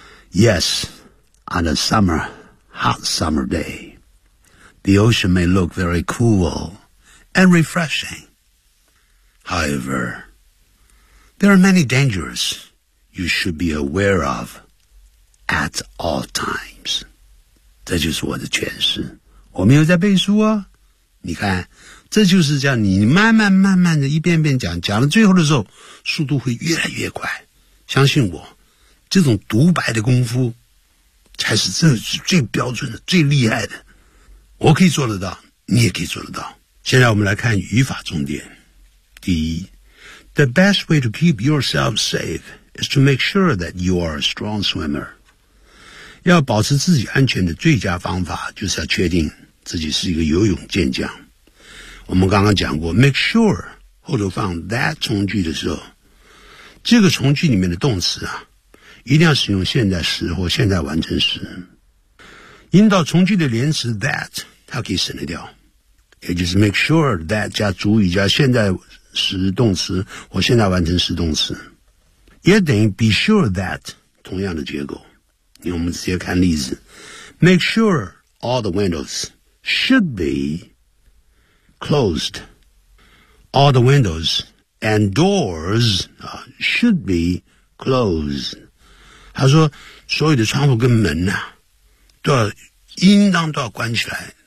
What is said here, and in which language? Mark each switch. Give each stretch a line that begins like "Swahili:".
English: Yes, on a summer, hot summer day, the ocean may look very cool and refreshing. However, there are many dangers you should be aware of at all times.
Chinese: 这就是我的诠释。我没有在背书哦。你看，这就是这样，你慢慢慢慢的一遍遍讲，讲到最后的时候，速度会越来越快。相信我，这种独白的功夫才是最标准的，最厉害的。我可以做得到，你也可以做得到。现在我们来看语法重点。第一，
English: The best way to keep yourself safe is to make sure that you are a strong swimmer.
Chinese: 要保持自己安全的最佳方法就是要确定自己是一个游泳健将。我们刚刚讲过 make sure 后头放 that 从句的时候，这个从句里面的动词啊，一定要使用现在时或现在完成时。引导从句的连词 that 它可以省得掉，也就是
English: make sure that
Chinese: 加主语加现在时动词或现在完成时动词，也等于
English: be sure that
Chinese: 同样的结构。因为我们直接看例子，
English: make sure all the windows should be closed. All the windows and doors should be closed.
Chinese: 他说所有的窗户跟门啊都要应当都要关起来。